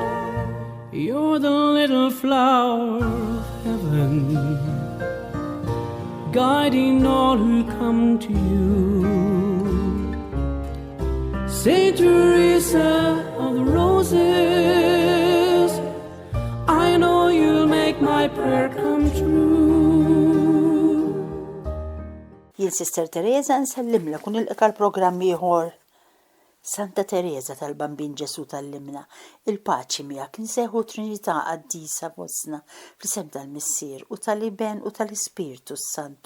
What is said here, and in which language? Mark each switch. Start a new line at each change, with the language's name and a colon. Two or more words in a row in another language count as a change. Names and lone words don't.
English: You're the little flower of heaven, guiding all who come to you. Saint Teresa of the Roses, I know you'll make my prayer come true.
Maltese: Jien Sister Teresa nsellimlek u nilqek għall-programm ieħor. Santa Teresa tal-Bambin Ġesu tal-Limna, il-paċi miegħek insejħu Trinità qaddisa fostna fl-isem tal-Missier u tal-Iben u tal-Ispirtu Santu.